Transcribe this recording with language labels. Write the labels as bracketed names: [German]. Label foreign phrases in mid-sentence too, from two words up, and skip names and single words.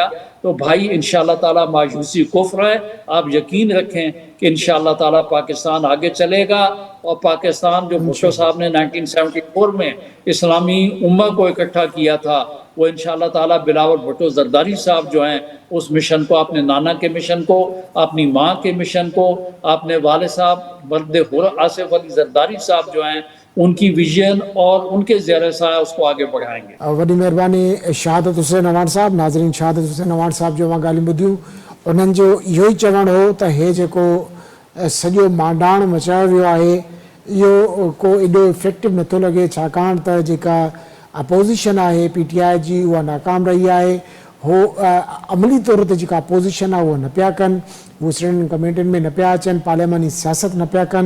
[Urdu] تو بھائی انشاءاللہ تعالی مایوسی کفر ہے. آپ یقین رکھیں کہ انشاءاللہ تعالی پاکستان آگے چلے گا، اور پاکستان جو بھٹو صاحب نے 1974 میں اسلامی امہ کو اکٹھا کیا تھا، وہ انشاءاللہ تعالی بلاول بھٹو زرداری صاحب جو ہیں اس مشن کو، اپنے نانا کے مشن کو، اپنی ماں کے مشن کو، اپنے والد صاحب مرد آصف علی زرداری صاحب جو ہیں ان کی ویژن اور ان کے زیر سایہ اس کو آگے بڑھائیں گے. [Sindhi] وڈی مہربانی شہادت حسین اوان صاحب. ناظرین، شہادت حسین اوان صاحب جو وہاں گالیوں ॿुधियूं उन्हनि जो इहो ई चवणु हो त हे जेको सॼो मांडाण मचायो वियो आहे इहो को एॾो इफेक्टिव नथो लॻे, छाकाणि त जेका अपोज़िशन आहे PTI जी उहा नाकाम रही आहे. हो अमली तौर ते जेका अपोज़िशन आहे उहा न पिया कनि, उहे [English] standing committees [Sindhi] में न पिया अचनि, पार्लियामानी सियासत न पिया कनि.